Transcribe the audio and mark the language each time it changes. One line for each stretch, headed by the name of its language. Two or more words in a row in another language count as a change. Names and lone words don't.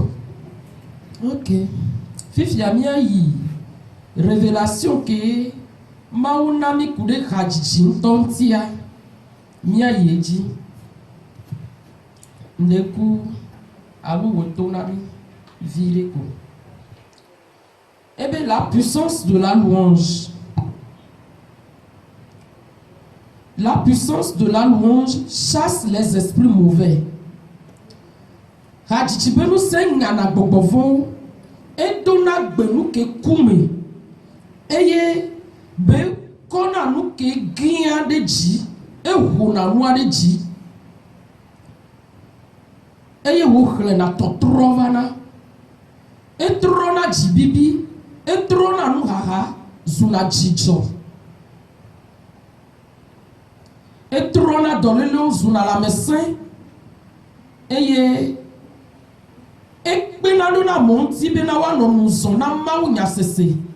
Ewe: Ok, fifia miayi révélation ke Mawu na mi ku ɖe hadzidzi ŋutɔ ŋutia miayi edzi neku alo wòto na mi viɖe ko ebe
French: la puissance de la louange. La puissance de la louange chasse les esprits mauvais.
Ewe: Hadzidzi be nu se nyana gbɔgbɔ vɔ̃wo edona gbenu ke kume eye be kɔna nu ke gĩa ɖe dzi eʋona nua ɖe dzi eye wòxlẽna tɔtrɔ vana etrɔna dzibibi etrɔna nuhaha zuna dzidzɔ etrɔna dɔlélewo zuna lãmesẽ eye ekpena ɖo na amewo ŋuti bena woanɔ nu zɔm na Mawu nyasese